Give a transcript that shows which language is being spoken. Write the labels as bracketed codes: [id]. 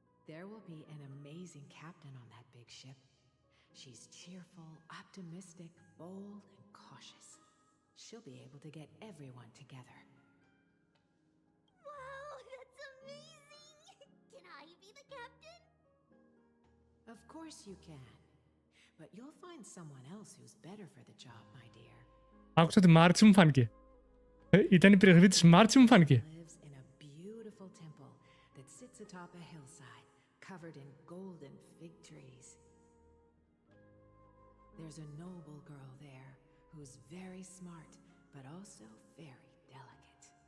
[en] There will be an amazing captain on that big ship. She's cheerful, optimistic, bold, and cautious. She'll be able to get everyone together. Wow, that's amazing! Can I be the captain? Of course you can. But you'll find someone else who's better for the job, my dear. [el] Άκουσα τη Μάρτσι μου φάνηκε. Ήταν η περιγραφή της Μάρτσι μου φάνηκε. [en] Lives in a beautiful temple that sits atop a hillside covered in golden fig trees. There's a noble girl there who's very smart but also very delicate.